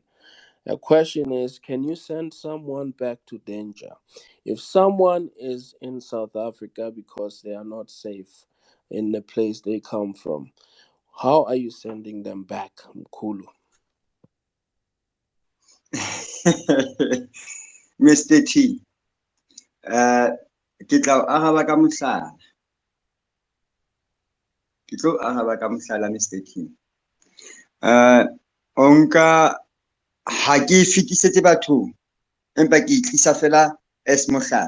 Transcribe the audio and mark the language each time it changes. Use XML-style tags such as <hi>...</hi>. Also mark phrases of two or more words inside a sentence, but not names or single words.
<en>A question is, can you send someone back to danger? If someone is in South Africa because they are not safe in the place they come from, how are you sending them back, Mkulu? Mr.</en> <st>T, ke tla o araba ka mohlala. Ke tlo o araba ka mohlala, Mr. T. O nka ha ke fetisetse bathong empa ke tlisa fela as mohlala.</st>